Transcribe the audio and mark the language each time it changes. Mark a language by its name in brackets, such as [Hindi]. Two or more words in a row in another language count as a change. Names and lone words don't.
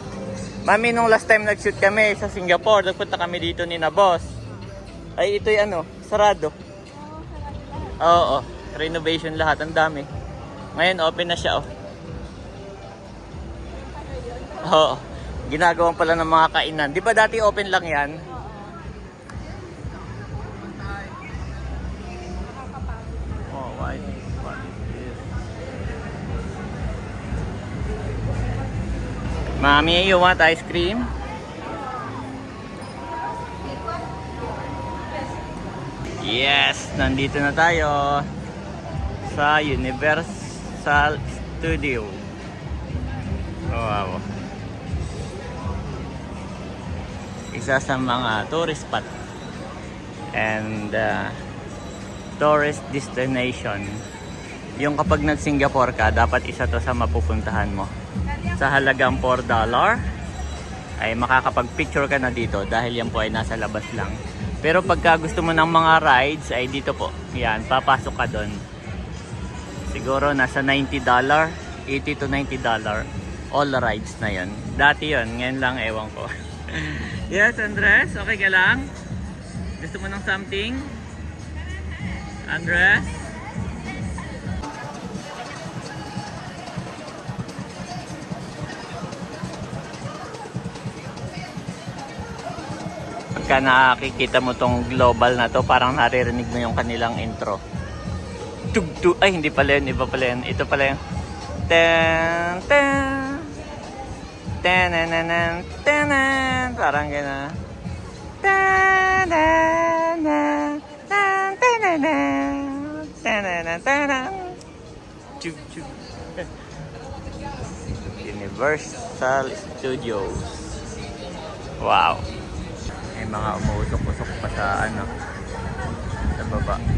[Filipino] Mami, nung [English] last time [Filipino] nag-shoot kami sa Singapore, nagpunta kami dito ni na boss. Ay ito'y ano, sarado. Oo, renovation lahat, ang dami. Ngayon open na siya oh. Oo. Ginagawan pala ng mga kainan. Di ba dati open lang 'yan? [English] Oh, what is this? Mommy, you want ice cream? [Filipino] Yes, nandito na tayo sa Universal Studio. Oh, wow. Isa sa mga [English] tourist spot and tourist destination. [Filipino] Yung kapag nag-Singapore ka, dapat isa to sa mapupuntahan mo. Sa halagang $4 ay makakapag-picture ka na dito dahil yan po ay nasa labas lang. Pero pagka gusto mo ng mga rides ay dito po. Yan, papasok ka doon. Siguro nasa $90, $80 to $90. [English] All rides [Filipino] na yon. Dati yon, ngayon lang ewan ko. Yes, Andres, okay ka lang? Gusto mo ng something? Andres? Pagka nakikita mo tong global na to, parang naririnig mo yung kanilang intro. Tug-tug. Ay, hindi pala yun. Iba pala yun. Ito pala yun. Ten, ten. Tenanan, tenan. Parang gano'n. Tenanan, tenanan, tenanan, tenanan. Chug, chug. Universal Studios. Wow. May mga umuusok-usok pa sa ano, sa baba.